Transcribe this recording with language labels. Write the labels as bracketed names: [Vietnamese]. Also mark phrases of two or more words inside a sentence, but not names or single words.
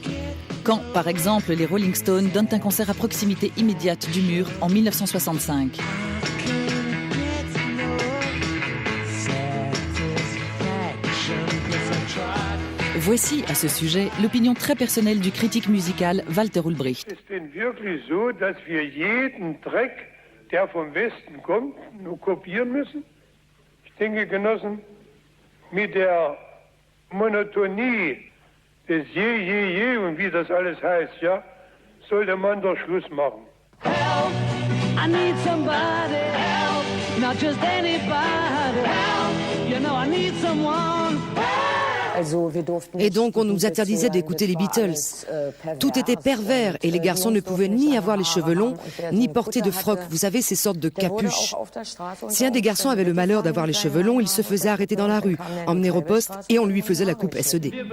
[French] Quand, par exemple, les Rolling Stones donnent un concert à proximité immédiate du mur en 1965. Voici, à ce sujet, l'opinion très personnelle du critique musical Walter Ulbricht. [German] Es ist wirklich so, dass wir jeden Dreck, der vom Westen kommt, nur kopieren müssen? Ich denke, Genossen, mit der Monotonie des Je und wie das alles heißt, ja, sollte man doch Schluss machen. [English] Help, I need somebody, help, not just anybody, help, you know I need someone, help. [French] Et donc on nous interdisait d'écouter les Beatles. Tout était pervers et les garçons ne pouvaient ni avoir les cheveux longs, ni porter de froc, vous savez, ces sortes de capuches. Si un des garçons avait le malheur d'avoir les cheveux longs, il se faisait arrêter dans la rue, emmener au poste et on lui faisait la coupe SED.